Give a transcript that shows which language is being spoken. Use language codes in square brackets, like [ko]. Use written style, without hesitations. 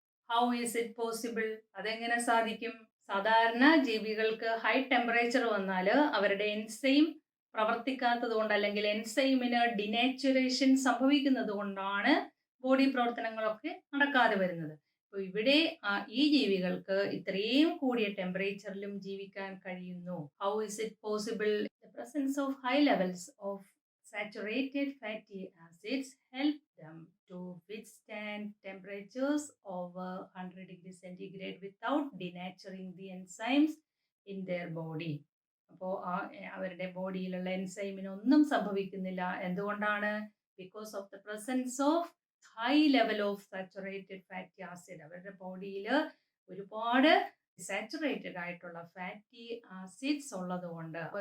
[en] How is it possible? [ml] അതെങ്ങനെ സാധിക്കും? സാധാരണ ജീവികൾക്ക് ഹൈ ടെമ്പറേച്ചർ വന്നാൽ അവരുടെ എൻസൈം പ്രവർത്തിക്കാത്തത് കൊണ്ട്, അല്ലെങ്കിൽ എൻസൈമിന് ഡിനാച്ചുറേഷൻ സംഭവിക്കുന്നത് കൊണ്ടാണ് ബോഡി പ്രവർത്തനങ്ങളൊക്കെ നടക്കാതെ വരുന്നത്. അപ്പോൾ ഇവിടെ ഈ ജീവികൾക്ക് ഇത്രയും കൂടിയ ടെമ്പറേച്ചറിലും ജീവിക്കാൻ കഴിയുന്നു. [en] How is it possible? The presence of high levels of saturated fatty acids help them to withstand temperatures over 100°C without denaturing the enzymes in their body. [ml] അപ്പോൾ അവരുടെ ബോഡിയിലുള്ള എൻസൈമിനൊന്നും സംഭവിക്കുന്നില്ല. എന്തുകൊണ്ടാണ്? [en] Because of the presence of high level of saturated fatty acid. [ml] അവരുടെ ബോഡിയിൽ ഒരുപാട് saturated ആയിട്ടുള്ള fatty acids ഉള്ളത് കൊണ്ട്.